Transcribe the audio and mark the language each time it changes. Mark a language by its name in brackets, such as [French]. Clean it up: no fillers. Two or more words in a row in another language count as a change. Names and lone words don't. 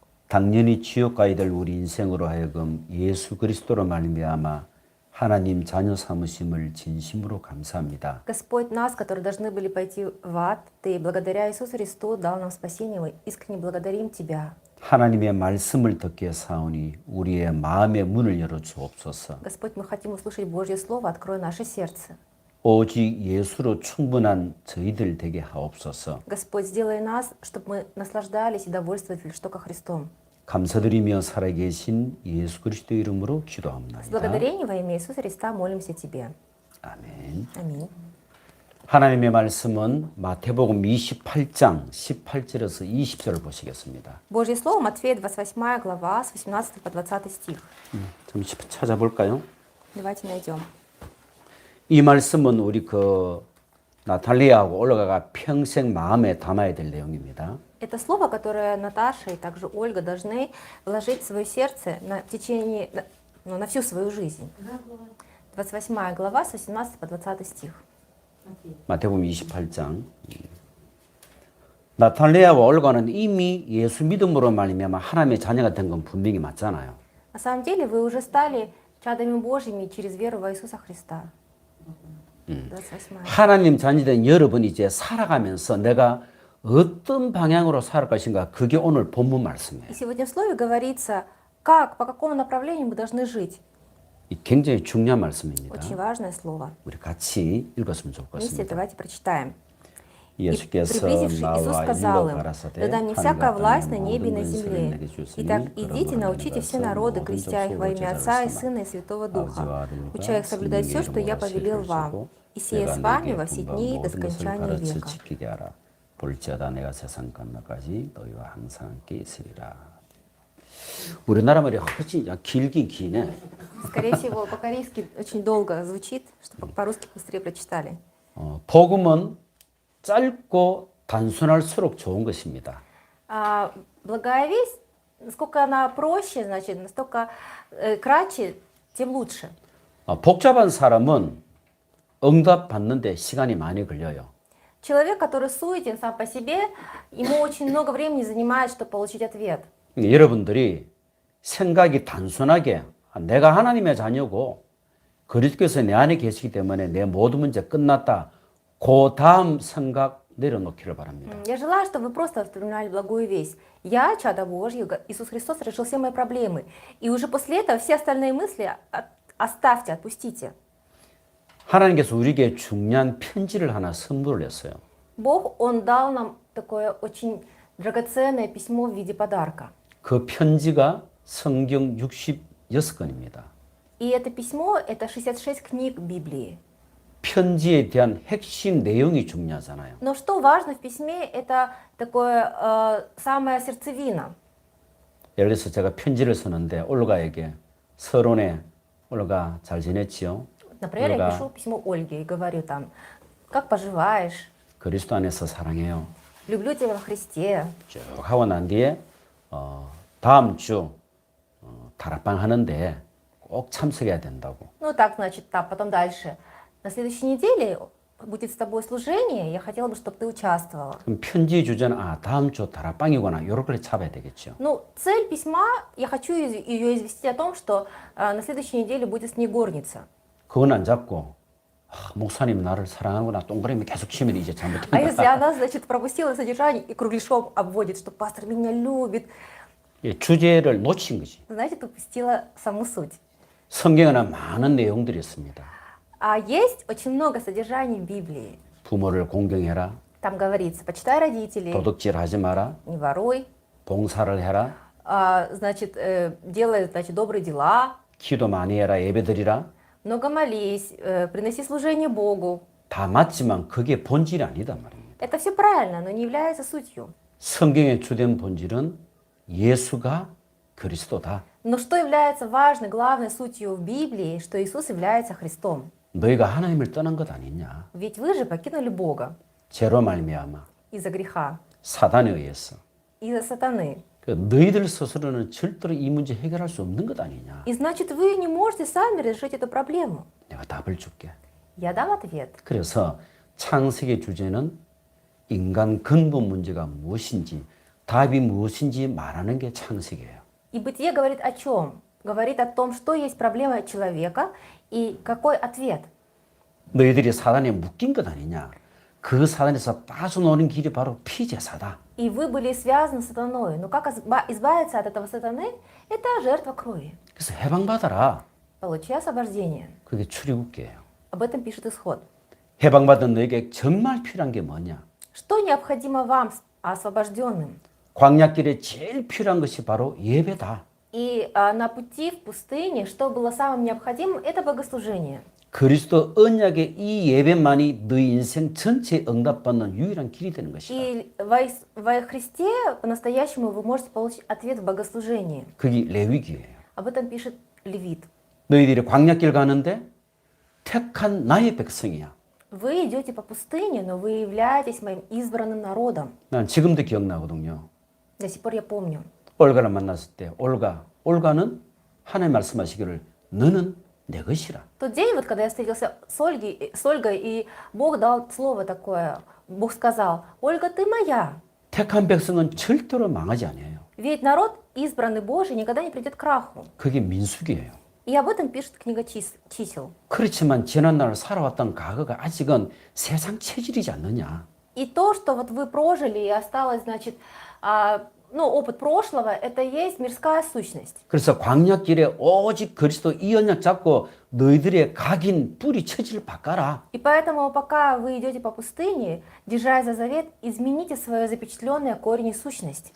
[Korean] 당연히 지옥 가야 될 우리 인생으로 하여금 예수 그리스도로 말미암아 하나님 자녀 삼으심을 진심으로 감사합니다. [Russian] Господь, нас, которые должны были пойти в ад, Ты благодаря Иисусу Христу дал нам спасение, мы искренне благодарим Тебя. [Korean] 하나님의 말씀을 듣게 사오니 우리의 마음의 문을 열어 주옵소서. [Russian] Господь, мы хотим услышать Божье Слово, открой наше сердце. [Korean] 오직 예수로 충분한 저희들 되게 하옵소서. [Russian] Господь, сделай нас, чтобы мы наслаждались и довольствовались лишь только Христом. [Korean] 감사드리며 살아계신 예수 그리스도 이름으로 [Russian] С [Korean] 기도합니다. [Russian] благодарением во имя Иисуса Христа молимся Тебе. [Korean] 아멘. [Russian] Аминь. [Korean] 하나님의 말씀은 마태복음 28장 18절에서 20절을 보시겠습니다. [Russian] Божье Слово, Матфея, 28 глава, с 18 по 20 стих. [Korean] 좀 찾아볼까요? [Russian] Давайте найдем. [Korean] 이 말씀은 우리 나탈리아하고 올라가가 평생 마음에 담아야 될 내용입니다. [Russian] Это слово, которое Наташа и также Ольга должны вложить в свое сердце в течение, на всю свою жизнь. 28 глава, с 18 по 20 стих. [Korean] 마태복음 28장. 나탈리아와 올가는 이미 예수 믿음으로 말미암아 하나님의 자녀가 된 건 분명히 맞잖아요. [Russian] На самом деле вы уже стали чадами Божьими через веру во Иисуса Христа. 28. [Korean] 하나님 자녀된 여러분이 이제 살아가면서 내가 어떤 방향으로 살아갈 것인가, 그게 오늘 본문 말씀이에요. [Russian] И сегодня в слове говорится, как, по какому направлению мы должны жить. [Korean] 이 굉장히 중요한 말씀입니다. [Russian] Очень важное слово. [Korean] 우리 같이 읽었으면 [Russian] Вместе [Korean] 좋겠습니다. [Russian] давайте прочитаем. И [Korean] 예수께서 [Russian] приблизившись, Иисус [Korean] 나와 [Russian] сказал [Korean] 일러 [Russian] им: [Korean] 가라사대 [Russian] «Да мне [Korean] 하늘과 [Russian] всякая власть на [Korean] 땅의 [Russian] небе и на [Korean] 모든 권세를 [Russian] земле. [Korean] 내게 주었으니 [Russian] Итак, идите, [Korean] 그러므로 [Russian] научите все [Korean] 내가 [Russian] народы, [Korean] 모든 [Russian] крестя их во [Korean] 족속으로 [Russian] имя Отца и [Korean] 제자를 [Russian] Сына и Святого [Korean] 삼아 [Russian] Духа, [Korean] 아버지와 아들과 [Russian] уча их соблюдать все, что я повелел вам, и сие с вами во все дни до скончания века». [Korean] 지키게 하라. 볼지어다 내가 세상 끝날까지 너희와 항상 함께 있으리라. 우리나라 말이 훨씬 길긴 기네. [Russian] Скорее всего, по-корейски очень долго звучит, чтобы по-русски быстрее прочитали. [Korean] 복음은 짧고 단순할수록 좋은 것입니다. [Russian] Благая весть, насколько она проще, значит, настолько кратче, тем лучше. [Korean] 복잡한 사람은 응답 받는데 시간이 많이 걸려요. [Russian] Человек, который суетен сам по себе, ему очень много времени занимает, чтобы получить ответ. [Korean] 여러분들이 생각이 단순하게 내가 하나님의 자녀고 그리스도께서 내 안에 계시기 때문에 내 모든 문제 끝났다. 그 다음 생각 내려놓기를 바랍니다. [Russian] Я желаю, чтобы вы просто вспоминали благую весть. Я чадо Божье, Иисус Христос решил все мои проблемы. И уже после этого все остальные мысли оставьте, отпустите. [Korean] 하나님께서 우리에게 중요한 편지를 하나 선물을 했어요. [Russian] Бог, Он дал нам такое очень драгоценное письмо в виде подарка. [Korean] 그 편지가 성경 66권입니다. [Russian] И это письмо, это 66 книг Библии. [Korean] 편지에 대한 핵심 내용이 중요하잖아요. [Russian] Но что важно в письме, это такое самая сердцевина. [Korean] 예를 들어서 제가 편지를 쓰는데 올가에게 서론에 올가 잘 지냈지요? [Russian] Например, я пишу письмо Ольге и говорю там: как поживаешь? [Korean] 그리스도 안에서 사랑해요. [Russian] Люблю тебя во Христе. [Korean] 쭉 하고 난 뒤에 다음 주 다락방 하는데 꼭 참석해야 된다고. [Russian] Ну так, значит, так, потом дальше. На следующей неделе будет с тобой служение, я хотела бы, чтобы ты участвовала. [Korean] 그럼 편지 주제는 다음 주 다락방이구나. 요렇게 잡아야 되겠죠. [Russian] Ну, цель письма, я хочу ее известить о том, что на следующей неделе будет с ней горница. [Korean] 그건 안 잡고 목사님 나를 사랑하는구나. 동그라미 계속 치면 이제 잘못된 [Russian] А если [Korean] 거야. [Russian] она, значит, пропустила содержание и кругляшом обводит, что пастор меня любит, [Korean] 주제를 놓친 거지. [Russian] значит, упустила саму суть. [Korean] 성경에는 많은 내용들이 있습니다. [Russian] А есть очень много содержаний в Библии. [Korean] 부모를 공경해라. [Russian] Там говорится: почитай родителей, [Korean] 도둑질 하지 마라. [Russian] не воруй, [Korean] 봉사를 해라. [Russian] значит, делай, значит, добрые дела, [Korean] 기도 많이 해라. 예배드리라. [Russian] много молись, приноси служение Богу. [Korean] 다 맞지만 그게 본질이 아니다 말입니다. [Russian] Это все правильно, но не является сутью. [Korean] 성경의 주된 본질은 예수가 그리스도다. [Russian] Но что является важной, главной сутью в Библии, что Иисус является Христом? [Korean] 너희가 하나님을 떠난 것 아니냐. [Russian] Ведь вы же покинули Бога [Korean] 죄로 말미암아 [Russian] из-за греха, [Korean] 사단에 의해서. [Russian] из-за сатаны. [Korean] 너희들 스스로는 절대로 이 문제 해결할 수 없는 것 아니냐. [Russian] И значит, вы не можете сами решить эту проблему. [Korean] 내가 답을 줄게. [Russian] Я дам ответ. [Korean] 그래서 창세기 주제는 인간 근본 문제가 무엇인지 답이 무엇인지 말하는 게 창세기예요. [Russian] И Бытие говорит о чем? Говорит о том, что есть проблема человека и какой ответ. [Korean] 너희들이 사단에 묶인 것 아니냐? 그 사단에서 빠져나오는 길이 바로 피제사다. [Russian] И вы были связаны с сатаной. Но как избавиться от этого сатаны? Это жертва крови. [Korean] 그래서 해방받아라. [Russian] Получи освобождение. [Korean] 그게 출애굽기예요. [Russian] Об этом пишет Исход. [Korean] 해방받은 너에게 정말 필요한 게 뭐냐? [Russian] Что необходимо вам, освобожденным? [Korean] 광야길에 제일 필요한 것이 바로 예배다. [Russian] И на пути в пустыне, что было самым необходимым, это богослужение. [Korean] 그리스도 언약의 이 예배만이 너희 인생 전체에 응답받는 유일한 길이 되는 것이다. [Russian] И во Христе по-настоящему вы можете получить ответ в богослужении. [Korean] 그게 레위기예요. [Russian] Об этом пишет Левит. [Korean] 너희들이 광야길 가는데 택한 나의 백성이야. [Russian] Вы идете по пустыне, но вы являетесь моим избранным народом. [Korean] 난 지금도 기억나거든요. [Russian] До сих пор я помню. [Korean] 올가를 만났을 때 올가는 하나님 말씀하시기를 너는 내 것이라. [Russian] Тот день, вот когда я встретился с Ольгой, и Бог дал слово такое. Бог сказал: Ольга, ты моя. [Korean] 택한 백성은 절대로 망하지 않아요. [Russian] Ведь народ, избранный Божий, никогда не придет к краху. [Korean] 그게 민수기예요. [Russian] И об этом пишет книга чисел. [Korean] 그렇지만 지난날 살아왔던 과거가 아직은 세상 체질이지 않느냐. [Russian] И то, что вот вы прожили и осталось, значит, опыт прошлого, это есть мирская сущность. [Korean] 그래서 광야길에 오직 그리스도 이 언약 잡고 너희들의 각인 뿌리 처지를 바꿔라. [Russian] И поэтому, пока вы идете по пустыне, держась за завет, измените свое запечатленное корень и сущность.